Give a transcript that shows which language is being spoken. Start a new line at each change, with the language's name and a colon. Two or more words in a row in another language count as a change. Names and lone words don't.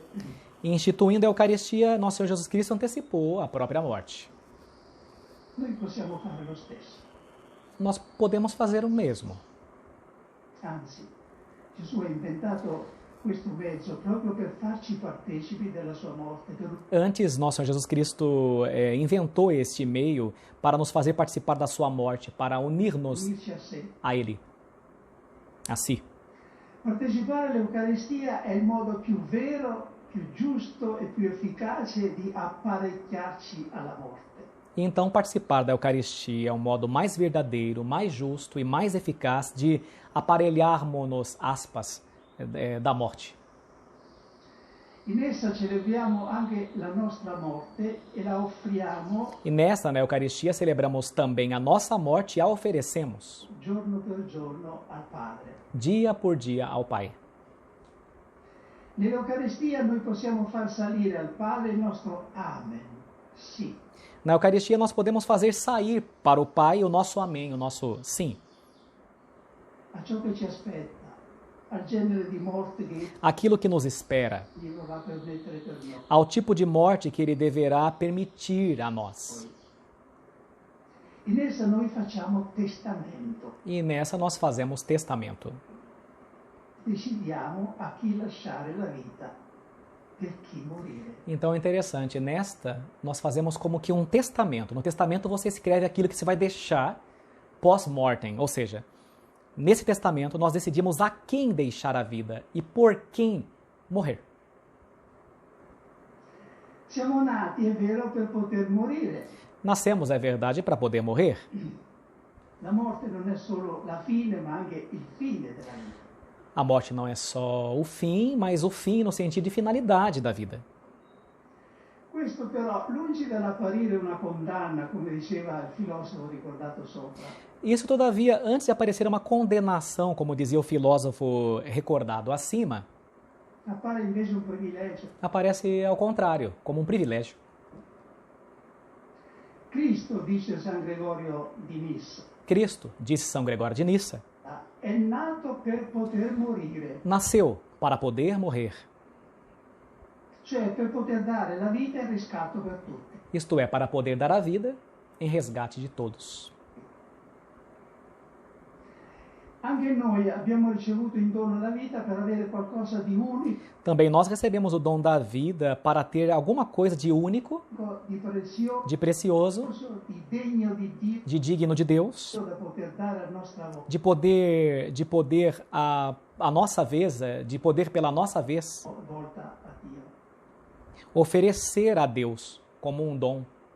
Portuguese: E instituindo a Eucaristia, nosso Senhor Jesus Cristo antecipou a própria morte.
Italian: Noi possiamo fare lo stesso.
Portuguese: Nós podemos fazer o mesmo.
Italian: Anzi, Gesù ha inventato questo mezzo proprio per farci partecipi della sua morte, per
Portuguese: Antes, nosso Senhor Jesus Cristo inventou este meio para nos fazer participar da sua morte, para unir-nos
Italian: unirci a sé.
Portuguese: a Ele, a si.
Italian: Partecipare all'Eucaristia è il modo più vero, più giusto e più efficace di apparecchiarci alla morte.
Portuguese: Então, participar da Eucaristia é o modo mais verdadeiro, mais justo e mais eficaz de aparelharmos-nos, aspas, da morte.
Italian: In essa celebriamo anche la nostra morte e la offriamo
Portuguese: E nessa, na Eucaristia, celebramos também a nossa morte e a oferecemos,
Italian: giorno per giorno al Padre.
Portuguese: dia por dia, ao Pai.
Italian: Nell'Eucaristia noi possiamo far salire al Padre il nostro Amen, sì,
Portuguese: Na Eucaristia, nós podemos fazer sair para o Pai o nosso amém, o nosso sim,
Italian: a ciò che ci aspetta, al genere di morte che
Portuguese: aquilo que nos espera,
Italian: Dio va a permettere per noi.
Portuguese: ao tipo de morte que Ele deverá permitir a nós.
Italian: In essa noi facciamo testamento,
Portuguese: E nessa nós fazemos testamento.
Italian: decidiamo a chi lasciare la vita, per chi morire.
Portuguese: Então é interessante, nesta nós fazemos como que um testamento. No testamento você escreve aquilo que você vai deixar pós-mortem, ou seja, nesse testamento nós decidimos a quem deixar a vida e por quem morrer.
Italian: Siamo nati, è vero, per poter morire.
Portuguese: Nascemos, é verdade, para poder morrer.
Italian: La morte non è solo la fine, ma anche il fine della vita.
Portuguese: A morte não é só o fim, mas o fim no sentido de finalidade da vida.
Italian: Questo però, lungi dall'apparire una condanna, come diceva il filosofo ricordato sopra,
Portuguese: Isso, todavia, antes de aparecer uma condenação, como dizia o filósofo recordado acima,
Italian: appare invece un privilegio.
Portuguese: aparece ao contrário, como um privilégio. Cristo,
Italian: dice San Gregorio di Nissa,
Portuguese: Cristo, disse São Gregório de Nissa,
Italian: è nato per poter morire,
Portuguese: nasceu para poder morrer,
Italian: cioè per poter dare la vita e il riscatto per tutti.
Portuguese: isto é, para poder dar a vida em resgate de todos.
Italian: Anche noi abbiamo ricevuto in dono la vita per avere qualcosa di unico,
Portuguese: Também nós recebemos o dom da vida para ter alguma coisa de único,
Italian: di prezioso,
Portuguese: de precioso,
Italian: di degno di Dio
Portuguese: de digno de Deus,
Italian: da poter dare a nostra volta.
Portuguese: de poder a nossa vez, de poder pela nossa vez
Italian: Volta a Dio.
Portuguese: oferecer a Deus como um dom.